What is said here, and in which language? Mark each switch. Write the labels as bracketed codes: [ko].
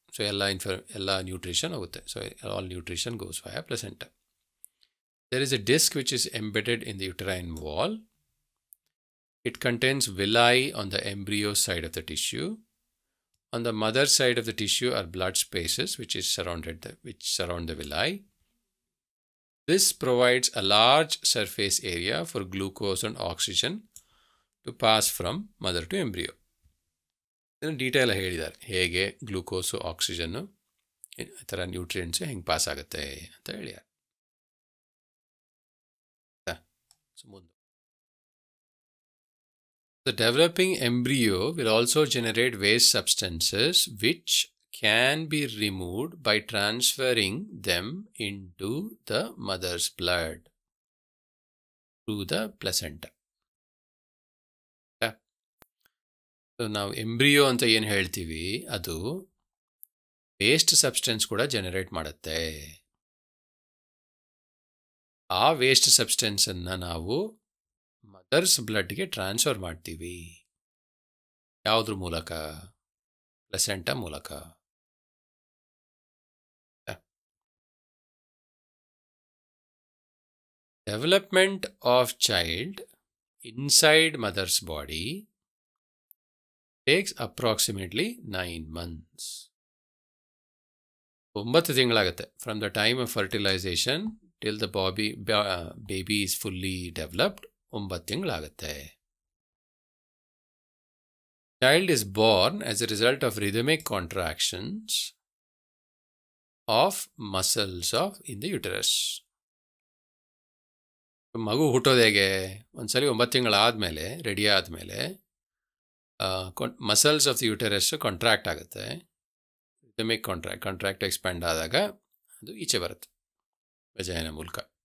[kn] So ಎಲ್ಲ nutrition ಹೋಗುತ್ತೆ. [en] So all nutrition goes via placenta. There is a disc which is embedded in the uterine wall. It contains villi on the embryo side of the tissue. On the mother side of the tissue are blood spaces which surround the villi. This provides a large surface area for glucose and oxygen to pass from mother to embryo. [kn] ಇದನ್ನು detail ಹೇಳಿದ್ದಾರೆ, ಹೇಗೆ glucose, ಆಕ್ಸಿಜನ್ನು, ಈ ಥರ nutrients ಹೆಂಗೆ pass ಆಗುತ್ತೆ ಅಂತ ಹೇಳಿದ್ದಾರೆ. [en] ಮುಂದೆ the developing embryo will also generate waste substances which can be removed by transferring them into the mother's blood through the placenta. [kn] So ನಾವು ಎಂಬ್ರಿಯೋ ಅಂತ ಏನು ಹೇಳ್ತೀವಿ ಅದು ವೇಸ್ಟ್ ಸಬ್ಸ್ಟೆನ್ಸ್ ಕೂಡ ಜನರೇಟ್ ಮಾಡುತ್ತೆ. ಆ ವೇಸ್ಟ್ ಸಬ್ಸ್ಟೆನ್ಸನ್ನು ನಾವು ಮದರ್ಸ್ ಬ್ಲಡ್ಗೆ ಟ್ರಾನ್ಸ್ಫರ್ ಮಾಡ್ತೀವಿ. ಯಾವುದ್ರ ಮೂಲಕ? ಪ್ಲಸೆಂಟಾ ಮೂಲಕ. [en] Development of child inside mother's body takes approximately 9 months. [kn] 9 ತಿಂಗಳಾಗುತ್ತೆ. [en] From the time of fertilization till the baby is fully developed, [kn] 9 ತಿಂಗಳಾಗುತ್ತೆ. [en] Child is born as a result of rhythmic contractions of muscles in the uterus. [kn] ಮಗು ಹುಟ್ಟೋದು ಹೇಗೆ? ಒಂದ್ಸಲಿ 9 ತಿಂಗಳಾದಮೇಲೆ, ready ಆದಮೇಲೆ muscles of the uterus contract ಆಗುತ್ತೆ. Rhythmic contract expand ಆದಾಗ ಅದು ಈಚೆ ಬರುತ್ತೆ ವಜೈನ ಮೂಲಕ.